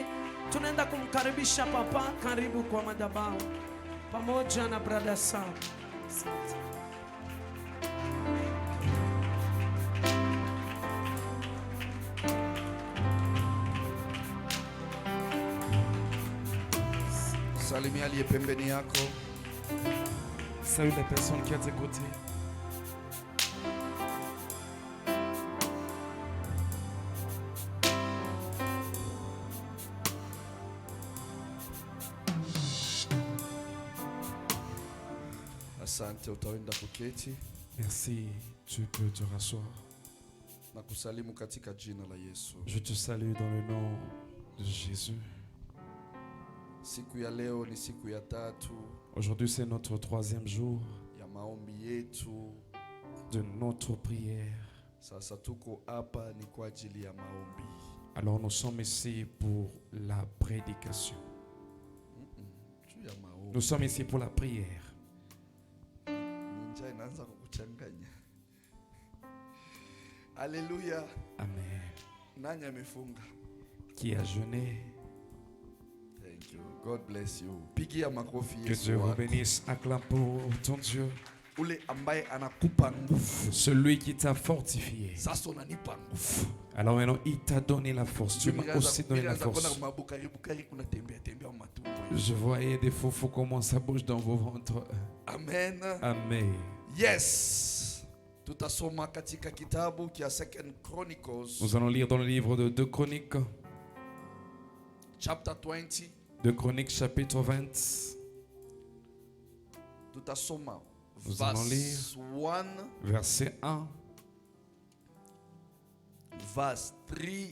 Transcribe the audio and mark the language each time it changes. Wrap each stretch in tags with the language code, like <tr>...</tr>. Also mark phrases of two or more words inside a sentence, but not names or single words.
<sw>Tunaenda kumkaribisha papa, karibu kwa madhabahu pamoja na brother Sam. Salimia aliye pembeni yako.</sw> <fr>Salut la personne qui est à tes côtés.</fr> <sw>Asante, utaenda kuketi.</sw> <fr>Merci, tu peux te rasseoir.</fr> <sw>Na kusalimu katika jina la Yesu.</sw> <fr>Je te salue dans le nom de Jésus.</fr> <sw>Siku ya leo ni siku ya tatu.</sw> <fr>Aujourd'hui c'est notre 3e jour</fr> <sw>ya maombi yetu,</sw> <fr>de notre prière.</fr> <sw>Sasa tuko hapa ni kwa ajili ya maombi.</sw> <fr>Alors nous sommes ici pour la prédication. Nous sommes ici pour la prière.</fr> <sw>Ninja inaanza kukuchanganya.</sw> <fr>Alléluia. Amen.</fr> <sw>Nani amefunga?</sw> <fr>Qui a jeûné?</fr> <en>Thank you. God bless you.</en> <sw>Pigia makofi Yesu.</sw> <fr>Que Dieu vous bénisse. Acclame pour ton Dieu.</fr> <sw>Ule ambaye anakupa nguvu.</sw> <fr>Celui qui t'a fortifié.</fr> <sw>Sasa unanipa nguvu.</sw> <fr>Alors maintenant il t'a donné la force. Tu m'as aussi donné la force. Je voyais des faux comment ça bouge dans vos ventres. Amen. Amen.</fr> <en>Yes.</en> <sw>Tutasoma katika kitabu kia 2 Chronicles.</sw> <fr>Nous allons lire dans le livre de 2 Chroniques.</fr> <en>Chapter 20.</en> <fr>2 Chroniques chapitre 20.</fr> <sw>Tutasoma.</sw> <fr>Nous allons lire verset 1. Verset 3.</fr>